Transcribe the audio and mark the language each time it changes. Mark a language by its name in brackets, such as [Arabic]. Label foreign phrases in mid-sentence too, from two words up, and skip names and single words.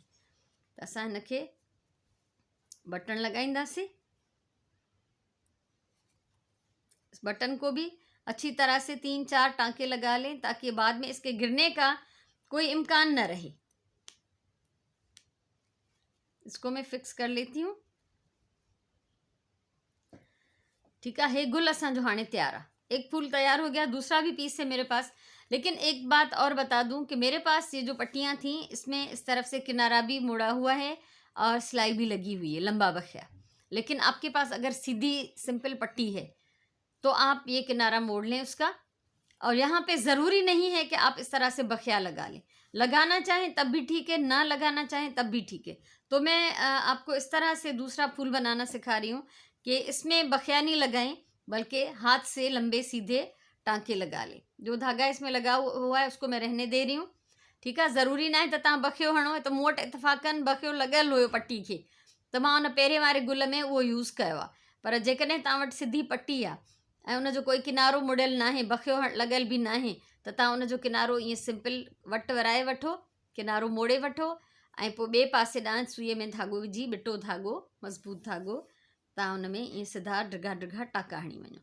[Sindhi] तो असां हिनखे बटन लगाईंदासीं। [Urdu] اس بٹن کو بھی اچھی طرح سے 3-4 ٹانکے لگا لیں تاکہ بعد میں اس کے گرنے کا کوئی امکان نہ رہے. اس کو میں فکس کر لیتی ہوں. ٹھیک ہے. [Sindhi] गुल असांजो हाणे तैयार है। [Urdu] ایک پھول تیار ہو گیا، دوسرا بھی پیس ہے میرے پاس۔ لیکن ایک بات اور بتا دوں کہ میرے پاس یہ جو پٹیاں تھی اس میں اس طرف سے کنارہ بھی مڑا ہوا ہے اور سلائی بھی لگی ہوئی ہے، لمبا بخیہ. لیکن آپ کے پاس اگر سیدھی سمپل پٹی ہے تو آپ یہ کنارہ موڑ لیں اس کا. اور یہاں پہ ضروری نہیں ہے کہ آپ اس طرح سے بخیہ لگا لیں، لگانا چاہیں تب بھی ٹھیک ہے، نہ لگانا چاہیں تب بھی ٹھیک ہے. تو میں آپ کو اس طرح سے دوسرا پھول بنانا سکھا رہی ہوں کہ اس میں بخیہ نہیں لگائیں بلکہ ہاتھ سے لمبے سیدھے ٹانکے لگا لیں. جو دھاگا اس میں لگا ہوا ہے اس کو میں رہنے دے رہی ہوں. ٹھیک ہے. [Sindhi] ज़रूरी ना है त तव्हां बखियो हणो है। तो मूं वटि इतफ़ाक़न बखियो लॻियल हुयो पट्टी खे, त मां उन पहिरें वारे गुल में उहो यूज़ कयो आहे। पर जेकॾहिं तव्हां वटि सिधी पट्टी आहे ऐं उनजो कोई किनारो मुड़ियल ना आहे, बखियो लॻियल बि ना आहे, त तव्हां उनजो किनारो ईअं सिंपल वट वराए वठो, किनारो मोड़े वठो ऐं पोइ ॿिए पासे ॾांहुं सुईअ में धागो विझी, ॿिटो धागो, मज़बूत धागो, तव्हां उन में ईअं सिधा ड्रिघा ड्रिघा टाका हणी वञो।